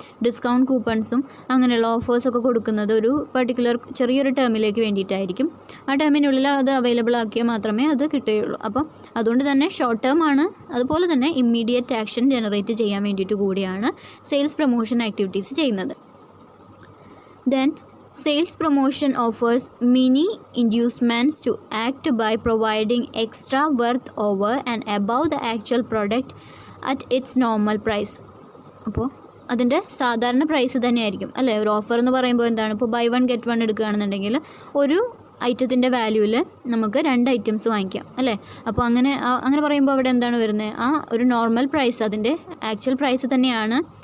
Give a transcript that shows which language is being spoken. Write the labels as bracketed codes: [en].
[ml] Discount കൂപ്പൺസും അങ്ങനെയുള്ള ഓഫേഴ്സൊക്കെ കൊടുക്കുന്നത് ഒരു പർട്ടിക്കുലർ ചെറിയൊരു ടേമിലേക്ക് വേണ്ടിയിട്ടായിരിക്കും. ആ ടേമിനുള്ളിൽ അത് അവൈലബിൾ ആക്കിയാൽ മാത്രമേ അത് കിട്ടുകയുള്ളൂ. അപ്പം അതുകൊണ്ട് തന്നെ ഷോർട്ട് ടേം ആണ്. അതുപോലെ തന്നെ ഇമ്മീഡിയറ്റ് ആക്ഷൻ ജനറേറ്റ് ചെയ്യാൻ വേണ്ടിയിട്ട് കൂടിയാണ് സെയിൽസ് പ്രൊമോഷൻ ആക്ടിവിറ്റീസ് ചെയ്യുന്നത്. [en] Then sales promotion offers many inducements to act by providing extra worth over and above the actual product at its normal price. [ml] അപ്പോൾ അതിൻ്റെ സാധാരണ പ്രൈസ് തന്നെയായിരിക്കും അല്ലേ? ഒരു ഓഫർ എന്ന് പറയുമ്പോൾ എന്താണ്? ഇപ്പോൾ ബൈ വൺ ഗെറ്റ് വൺ എടുക്കുകയാണെന്നുണ്ടെങ്കിൽ ഒരു ഐറ്റത്തിൻ്റെ വാല്യൂവിൽ നമുക്ക് 2 ഐറ്റംസ് വാങ്ങിക്കാം അല്ലേ? അപ്പോൾ അങ്ങനെ പറയുമ്പോൾ അവിടെ എന്താണ് വരുന്നത്? ആ ഒരു നോർമൽ പ്രൈസ്, അതിൻ്റെ ആക്ച്വൽ പ്രൈസ് തന്നെയാണ്.